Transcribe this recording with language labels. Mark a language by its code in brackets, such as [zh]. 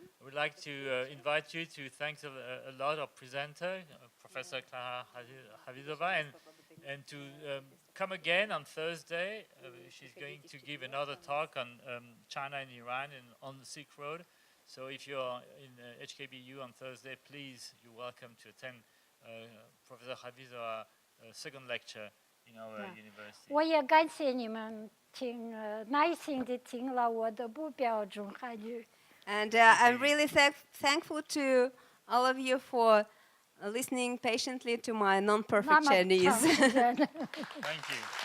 [en] I would like to invite you to thank a lot of presenter, Professor Klara KHAFIZOVA, and to come again on Thursday. She's going to give another talk on China and Iran and on the Silk Road. So if you're in HKBU on Thursday, please, you're welcome to attend Professor KHAFIZOVA's second lecture in our university. [zh] 我也感谢你们耐心地听了我的不标准汉语。 [en] And I'm really thankful to all of you for listening patiently to my non-perfect Chinese. Thank you.